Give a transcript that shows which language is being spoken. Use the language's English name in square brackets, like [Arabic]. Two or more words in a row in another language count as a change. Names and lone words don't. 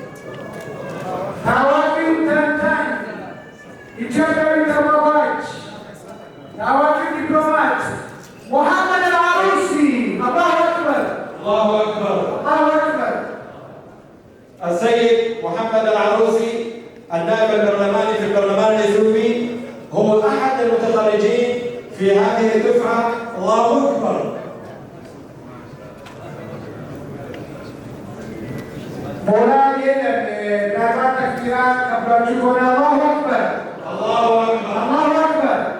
[Amharic] ታዋቂው ተንታኝ ኢትዮጵያዊ ተሟጋች ታዋቂው ዲፕሎማት ሙሐመድ አልዓሩሲ። [Arabic] الله أكبر الله أكبر. الله أكبر። السيد محمد العروسي النائب البرلماني في البرلمان الإثيوبي هو أحد المتخرجين في هذه الدفعة. الله أكبر. [Amharic] ሞራል የለም ናታ ተክቢራ ቀባችሁ ሆነ። [Arabic] الله أكبر الله أكبر. الله أكبر።